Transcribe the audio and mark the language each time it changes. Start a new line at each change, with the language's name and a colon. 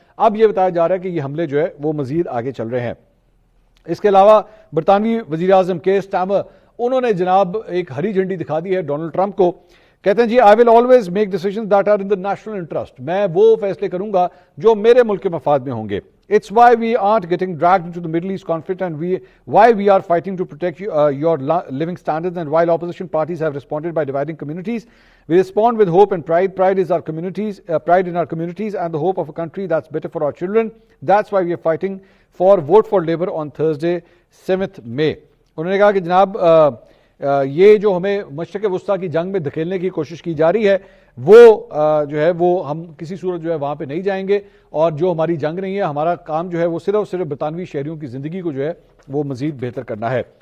Urdu: اب یہ بتایا جا رہا ہے کہ یہ حملے جو ہے وہ مزید آگے چل رہے ہیں. اس کے علاوہ برطانوی وزیر اعظم کیئر سٹارمر انہوں نے جناب ایک ہری جھنڈی دکھا دی ہے ڈونلڈ ٹرمپ کو. کہتے ہیں جی
English: I will always make decisions that are in the national interest,
Urdu: میں وہ فیصلے کروں گا جو میرے ملک کے مفاد میں ہوں گے.
English: It's why we aren't getting dragged into the Middle East conflict and why we are fighting to protect your living standards. And while opposition parties have responded by dividing communities, we respond with hope and pride. Pride is our communities, pride in our communities and the hope of a country that's better for our children. That's why we are fighting for Vote for Labour on Thursday, 7th May.
Urdu: انہوں نے کہا کہ جناب یہ جو ہمیں مشرق وسطیٰ کی جنگ میں دھکیلنے کی کوشش کی جا رہی ہے وہ جو ہے وہ ہم کسی صورت جو ہے وہاں پہ نہیں جائیں گے اور جو ہماری جنگ نہیں ہے ہمارا کام جو ہے وہ صرف برطانوی شہریوں کی زندگی کو جو ہے وہ مزید بہتر کرنا ہے.